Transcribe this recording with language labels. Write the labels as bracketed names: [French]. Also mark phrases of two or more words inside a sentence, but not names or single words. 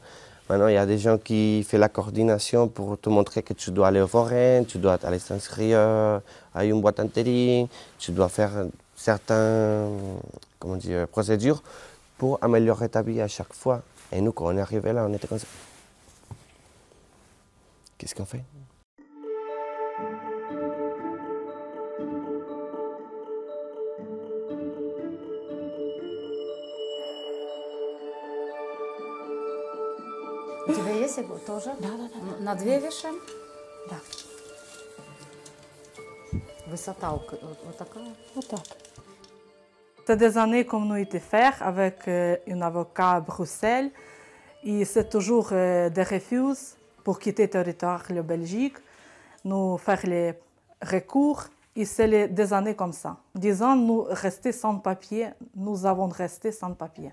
[French] Maintenant, il y a des gens qui font la coordination pour te montrer que tu dois aller au forain, tu dois aller s'inscrire à une boîte intérim, tu dois faire certaines procédures pour améliorer ta vie à chaque fois. Et nous, quand on est arrivé là, on était comme ça. Qu'est-ce qu'on fait? [Russian] У тебя есть его тоже? Да. На 2 вешаем? Да. Высота вот такая? Вот так. [French] C'est des années qu'on nous été faire avec un avocat à Bruxelles. Et c'est toujours des refus pour quitter le territoire de la Belgique, nous faire les recours. Et c'est des années comme ça. 10 ans, nous rester sans papier, nous avons resté sans papier.